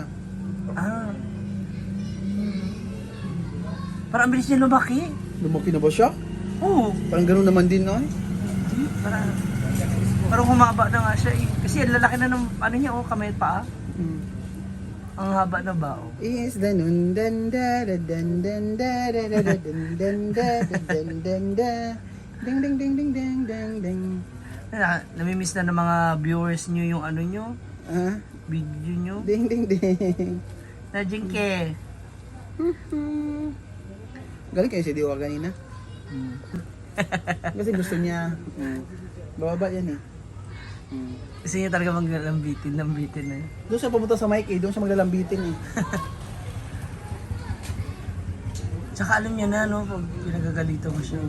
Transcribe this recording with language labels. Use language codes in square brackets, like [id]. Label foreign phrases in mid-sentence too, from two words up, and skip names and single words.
[tl] Ah. Parang ang bilis niya lumaki. Lumaki na ba siya? Oo. Parang ganun naman din, no? Parang humaba na nga siya eh. Kasi ang lalaki na ng ano niya, kamay at paa. Mm. Ang haba na ba, Is the nun dan da da dan dan da da da da dan dan da da dan dan da ding ding ding ding ding ding ding. Namimiss na ng mga viewers niyo yung ano niyo, Ah, video niyo. ding ding ding. Na Jinke. Galing kayo si Diwa kanina. Kasi gusto niya. Bababa yan eh. Gusto niya talaga maglambitin na eh. Doon siya pumunta sa mic eh. Doon siya maglalambitin eh. Tsaka alam niya na, no, pag pinagagalito mo siya.